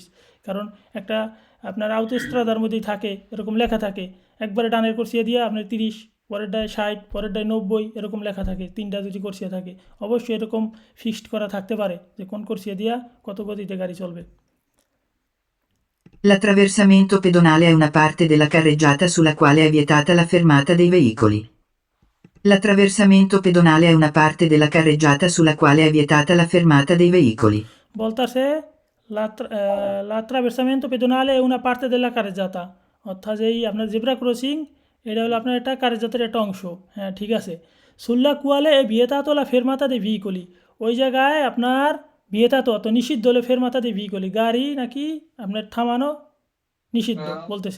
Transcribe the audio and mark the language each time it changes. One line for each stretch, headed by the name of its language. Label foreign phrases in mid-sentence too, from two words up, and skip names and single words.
Bangla: কারণ একটা আপনার আউটোস্ট্রাদার মধ্যেই থাকে, এরকম লেখা থাকে, একবারে ডানের কোর্সিয়া দিয়ে আপনার 30, পরেরটায় 60, পরেরটায় 90, এরকম লেখা থাকে, তিনটা দুটি কোর্সিয়া থাকে, অবশ্যই এরকম ফিক্সড করা থাকতে পারে যে কোন কোর্সিয়া দিয়া কত গতিতে গাড়ি চলবে।
Italian: L'attraversamento pedonale è una parte della carreggiata sulla quale è vietata la fermata dei veicoli. L'attraversamento pedonale è una parte della carreggiata sulla quale è vietata la fermata dei veicoli.
Bangla: বলতাছে
Italian: l'attraversamento pedonale è una parte della carreggiata,
Bangla: অর্থাৎ এই আপনার জেব্রা ক্রসিং এটা হলো আপনার একটা কারেজাতের একটা অংশ, হ্যাঁ ঠিক আছে।
Italian: sulla quale è vietata la fermata dei veicoli,
Bangla: ওই জায়গায় আপনার ভিয়েতাতো অত নিষিদ্ধ হলে
Italian: fermata dei veicoli,
Bangla: গাড়ি নাকি আপনার থামানো নিষিদ্ধ বলতেছে।